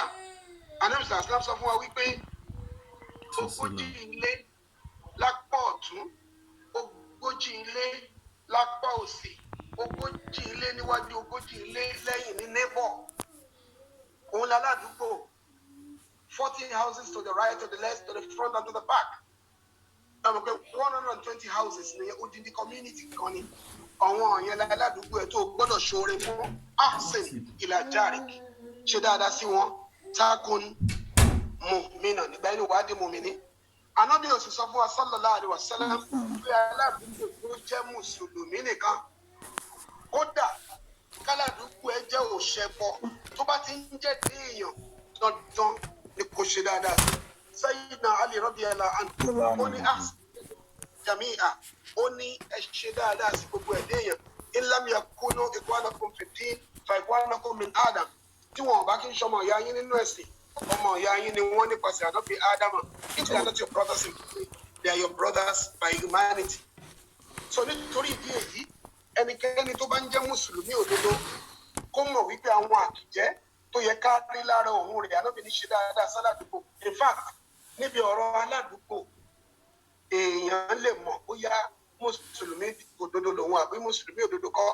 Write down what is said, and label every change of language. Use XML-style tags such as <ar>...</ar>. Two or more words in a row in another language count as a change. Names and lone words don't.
<yo>anamisa islam sọ fún wa wípé ogójì ilé lápá ọ̀tún ogójì ilé lápá òsì ogójì ilé níwájú ogójì ilé lẹ́yìn ní neighbor òun láládùúgbò</yo> <en>40 houses to the right, to the left, to the front, and to the back.</en> <yo>120 houses ní odindi community kan ni. Àwọn yẹn ládùúgbò ẹ̀ tó gbọ́dọ̀ ṣoore fún</yo> <ar>أحسن إلى جارك.</ar> <yo>Ṣe dáadáa sí wọn.</yo> <ar>تكن مؤمنا</ar> <yo>nígbà yẹn wàá di mùmíní. Ànábì ó sì sọ fún wa</yo> <ar>صلى الله عليه وسلم</ar> <yo>pé aládùúgbò tó jẹ́ mùsùlùmí nìkan kódà káládùúgbò ẹ jẹ́ òṣèbọ tó bá ti ń jẹ́ èèyàn dandan ni kò ṣe dáadáa sí. Sayyidina Ali</yo> <ar>رضي الله عنه</ar> <yo>ó ní jami'a ó ní ẹ ṣe dáadáa sí gbogbo ẹ̀ èèyàn</yo> <ar>إن لم يكونوا إخوانكم في الدين فإخوانكم من آدم</ar> <yo>tí wọn bá kí ń ṣọmọ ìyá yín nínú ẹ̀sìn ọmọ ìyá yín ni wọ́n nípasẹ̀ ànábì Ádámà.</yo> <en>If they are not your brothers in faith, they are your brothers by humanity.</en> <yo>So nítorí ìdí èyí ẹnikẹ́ni tó bá ń jẹ́ mùsùlùmí òdodo kó mọ̀ wípé àwọn àkìjẹ́ tó yẹ ká rí lára òun rẹ̀ ànábì ní ṣe dáadáa sáládùúgbò.</yo> <en>In fact</en> <yo>níbi ọ̀rọ̀ aládùúgbò èèyàn lè mọ̀ bóyá mùsùlùmí òdodo lòun àbí mùsùlùmí òdodo kọ́.</yo>